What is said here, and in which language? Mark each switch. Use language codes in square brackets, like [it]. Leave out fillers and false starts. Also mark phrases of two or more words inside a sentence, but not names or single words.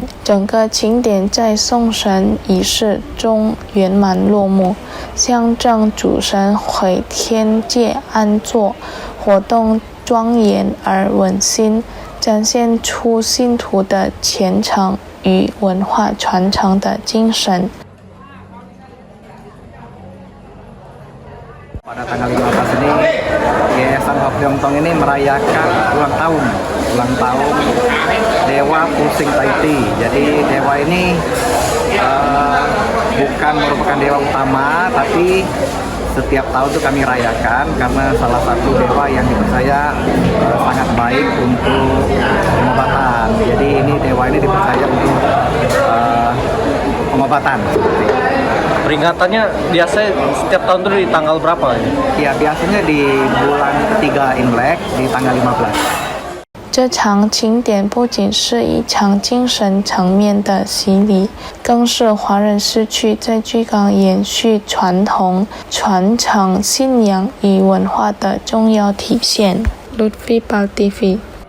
[zh] 整个庆典在送神仪式中圆满落幕，象征主神回天界安坐。活动庄严而温馨，展现出信徒的虔诚与文化传承的精神。 [id] Pada tanggal 15 ini, Yayasan Hokyeongtong ini merayakan ulang tahun Dewa Pusing Taiti. Jadi dewa ini bukan merupakan dewa utama, tapi setiap tahun itu kami rayakan karena salah satu dewa yang dipercaya sangat baik untuk pengobatan. Jadi ini dewa ini dipercaya untuk pengobatan. Peringatannya biasanya setiap tahun itu di tanggal berapa? Ya, biasanya di bulan ketiga Imlek di tanggal 15. [zh] 这场庆典不仅是一场精神层面的洗礼，更是华人社区在居港延续传统、传承信仰与文化的重要体现。Lutfi Pal TV